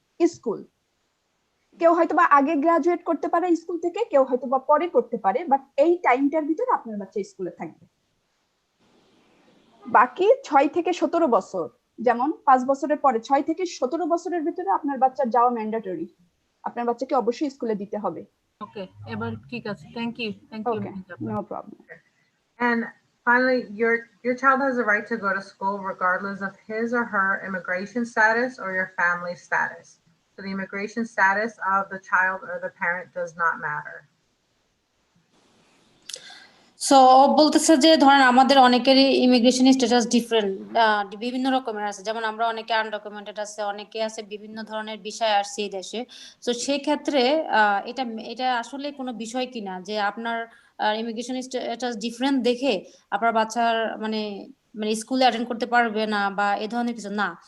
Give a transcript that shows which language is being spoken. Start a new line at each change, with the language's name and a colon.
Bangla: School কেউ হয়তোবা আগে গ্রাজুয়েট করতে পারে স্কুল থেকে, কেউ হয়তোবা পরে করতে পারে, বাট এই টাইমটার ভিতরে আপনার বাচ্চা স্কুলে থাকবে। বাকি 6 থেকে 17 বছর, যেমন 5 বছরের পরে 6 থেকে 17 বছরের ভিতরে আপনার বাচ্চা যাওয়া ম্যান্ডেটরি, আপনার বাচ্চাকে অবশ্যই স্কুলে দিতে হবে। ওকে, এবার ঠিক আছে,
English: Thank you. Okay, no problem. And finally, your child has the right to go to school regardless of his or her immigration status or your family status. So the immigration status of the child or the parent does not matter.
Bangla: So বলতেছে যে ধরেন আমাদের অনেকেরই immigration status different, বিভিন্ন রকমের আছে, যেমন আমরা অনেকে আনডকুমেন্টেড আছে, অনেকে আছে বিভিন্ন ধরনের বিষয় আসছে এই দেশে। তো সেই ক্ষেত্রে এটা এটা আসলে কোনো বিষয় কিনা যে আপনার ইমিগ্রেশন স্ট্যাটাস ডিফারেন্ট দেখে আপনার বাচ্চার মানে মানে স্কুলে অ্যাটেন্ড করতে পারবে না বা এই ধরনের কিছু না।